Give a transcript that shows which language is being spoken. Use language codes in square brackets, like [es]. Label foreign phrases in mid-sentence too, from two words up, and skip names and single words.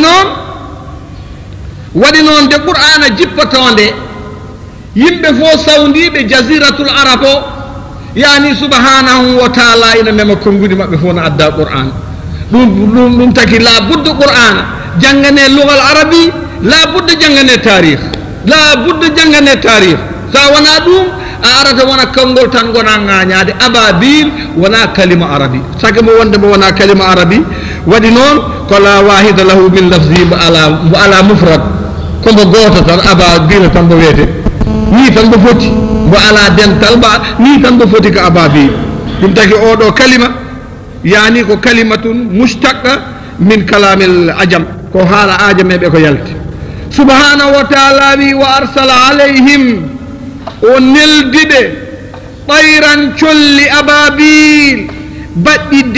[ff] waɗi noon de qur'ana jippatonde yimɓe fof sawndiɓe [ar] جزيرة العرب [ff] o yani [ar] سبحانه وتعالى [ff] ina mema konngudi maɓɓe fof no adda qur'an ɗum taki la budde qur'ana janngane [ar] لغة عربي [ff] la budde janngane tarih sa wona ɗum a arata wona konngol tan gona ŋañade ababil wona [ar] كلمة عربي [ff] sake mo wonde mo wona [ar] كلمة عربي [ff] waɗi noon ko [ar] لا واحد له من لفظ [ff] mo [ar] على مفرد [ff] kombo goto tan ababil tan mbo wiyete ni tan mbo foti mbo ala dental ni tan mbo foti ko ababil ɗum taki oɗo kalima yani ko [ar] كلمة مشتقة من كلام العجم [ff] ko haala ajameɓe ko yalti [ar] سبحانه وتعالى [ff] wi [ar] وأرسل عليهم [ff] o neldiɓe ɓayran colli ababil baɗɗi